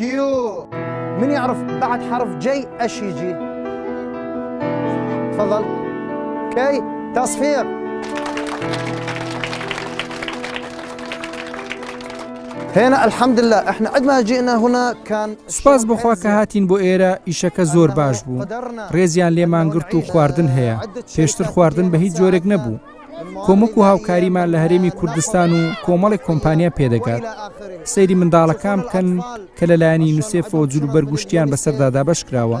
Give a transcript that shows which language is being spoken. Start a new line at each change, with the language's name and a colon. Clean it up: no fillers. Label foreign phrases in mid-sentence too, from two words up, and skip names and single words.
Arabic: من يعرف بعد حرف جي ايش يجي؟ تفضل. كي تصفيق. هنا الحمد لله احنا عندما جئنا هنا كان
Central Kurdish: سپاس بخوا کە هاتین بۆ ئێرە، ئیشەکە زۆر باش بوو، ڕێزیان لێمان گرت و خواردن هەیە، پێشتر خواردن بە هیچ جۆرێک نەبوو. کۆمەک و هاوکاریمان لە هەرێمی کوردستان و کۆمەڵی کۆمپانیا پێدەگات. سەیری منداڵەکان بکەن کە لەلایەنی یونیسێفەوە جلوبەرگ و شتیان بەسەردا دابەش کراوە.